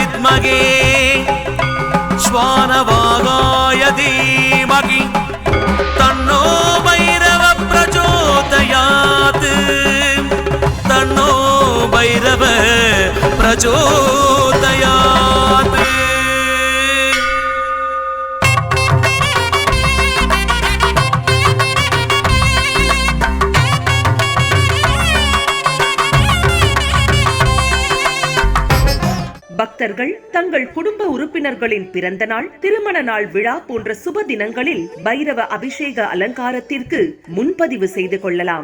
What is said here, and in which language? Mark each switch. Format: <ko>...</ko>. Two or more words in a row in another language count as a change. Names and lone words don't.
<sa>विद्महे श्वानवागाय धीमहि तन्नो भैरव प्रचोदयात् तन्नो भैरव प्रचोदयात्।</sa> <ta>பக்தர்கள் தங்கள் குடும்ப உறுப்பினர்களின் பிறந்த நாள், திருமண நாள் விழா போன்ற சுப தினங்களில் பைரவ அபிஷேக அலங்காரத்திற்கு முன்பதிவு செய்து கொள்ளலாம்.</ta>